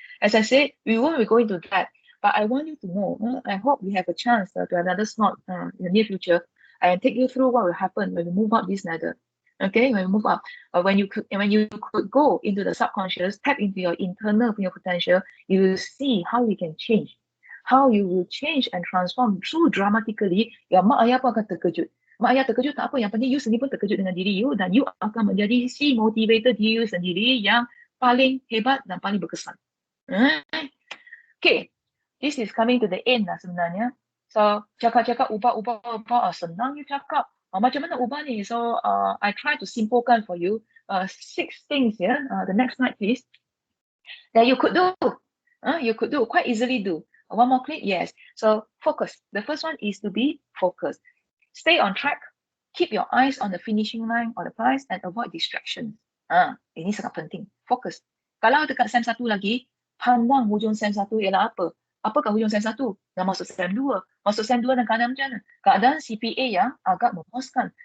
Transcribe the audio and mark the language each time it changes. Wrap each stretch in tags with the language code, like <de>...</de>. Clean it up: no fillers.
<en>As I said, we won't be going to that, but I want you to know, I hope we have a chance to have another slot in the near future and take you through what will happen when we move up this ladder. Okay, when we move up, when you could go into the subconscious, tap into your internal potential, you will see how you can change, how you will change and transform so dramatically.</en> <ms>Ya mak ayah pun akan terkejut. Mak ayah terkejut tak apa, yang penting you sendiri pun terkejut dengan diri you dan you akan menjadi si motivator diri you sendiri yang paling hebat dan paling berkesan.</ms> <en>Okay, this is coming to the end</en> <ms>lah sebenarnya. So cakap-cakap ubah senang you cakap. Macam mana ubah ni?</ms> <en>So I try to simplekan for you 6 things here. The next slide please. That you could do. You could do, quite easily do. One more click, yes. So focus. The first one is to be focused. Stay on track. Keep your eyes on the finishing line or the prize and avoid distractions.</en> <ms>Ini sangat penting. Fokus. Kalau dekat SEM 1 lagi, pandang hujung SEM 1 ialah apa? Apakah hujung SEM 1? Dah masuk SEM 2. Masuk SEM 2 dan keadaan macam mana? Keadaan CPA yang agak memuaskan.</ms>